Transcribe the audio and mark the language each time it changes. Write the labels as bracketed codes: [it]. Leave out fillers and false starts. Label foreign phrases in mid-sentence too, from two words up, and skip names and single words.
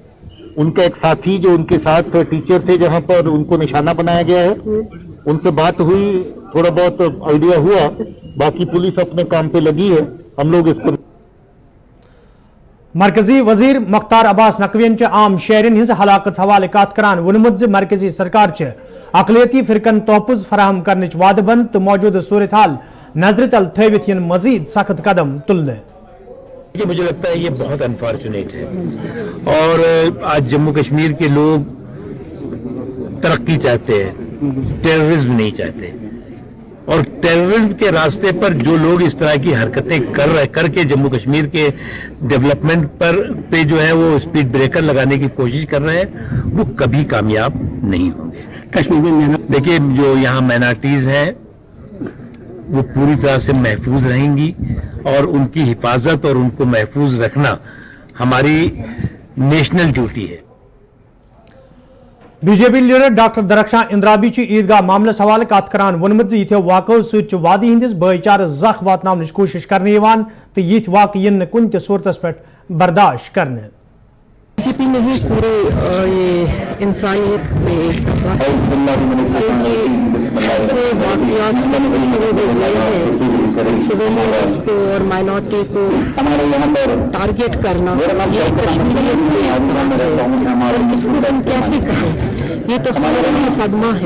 [hi] उनका एक साथी जो उनके साथ टीचर थे जहाँ पर उनको निशाना बनाया गया है, उनसे बात हुई, थोड़ा बहुत आइडिया हुआ, बाकी पुलिस अपने काम पे लगी है। हम लोग इसको [ks] मरकजी वजीर मुख्तार अब्बास नकवीन आम शहरन हज हलाकत हवाले कत करान वोनमुत मरकजी सरकार अकलियती फिरकन तोहफुज फराहम करने वाद बंद तो मौजूदा सूरत हाल नजर तल थवित मजीद सख्त कदम तुलने। [hi] मुझे लगता है ये बहुत अनफॉर्चुनेट है और आज जम्मू कश्मीर के लोग तरक्की चाहते हैं, टेररिज्म नहीं चाहते। और टेररिज्म के रास्ते पर जो लोग इस तरह की हरकतें करके जम्मू कश्मीर के डेवलपमेंट पे जो है वो [en] speed breaker [hi] लगाने की कोशिश कर रहे हैं, वो कभी कामयाब नहीं होंगे। कश्मीर में देखिए, जो यहाँ माइनॉरिटीज हैं वो पूरी तरह से महफूज रहेंगी और उनकी हिफाजत और उनको महफूज रखना हमारी [en] national duty [hi] है। [ks] बीजेपी लीडर डॉक्टर दरख्शां इंद्राबी ईदगाह मामलस हवाले कत करान वोनमुत यथो वाक़ो सत वादी हंदिस भाईचार जख वातन कोशिश करने तो यथ वाक़ इन कुन सूरत पे बर्दाश्त करने। [hi] बीजेपी ने ही पूरे ये इंसानियत में एक ऐसे वाक़यात शुरू हो गए हैं, सिविलियंस को और माइनॉरिटी को टारगेट करना, ये कश्मीरियत में आता है और इसको हम कैसे कहें, ये तो हमारे लिए सदमा है।